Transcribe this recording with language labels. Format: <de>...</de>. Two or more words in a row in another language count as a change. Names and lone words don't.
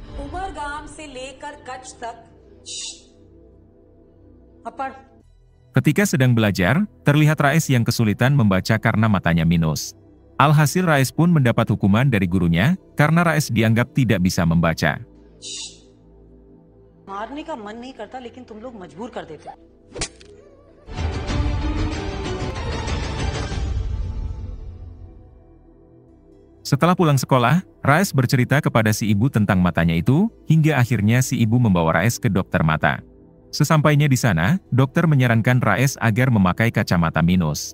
<id>Ketika sedang belajar, terlihat Raes yang kesulitan membaca karena matanya minus. Alhasil Raes pun mendapat hukuman dari gurunya, karena Raes dianggap tidak bisa membaca.</id> <hi>मारने का मन नहीं करता लेकिन तुम लोग मजबूर कर देते हो.</hi> <id>Setelah pulang sekolah, Raes bercerita kepada si ibu tentang matanya itu, hingga akhirnya si ibu membawa Raes ke dokter mata. Sesampainya di sana, dokter menyarankan Raes agar memakai kacamata minus.</id>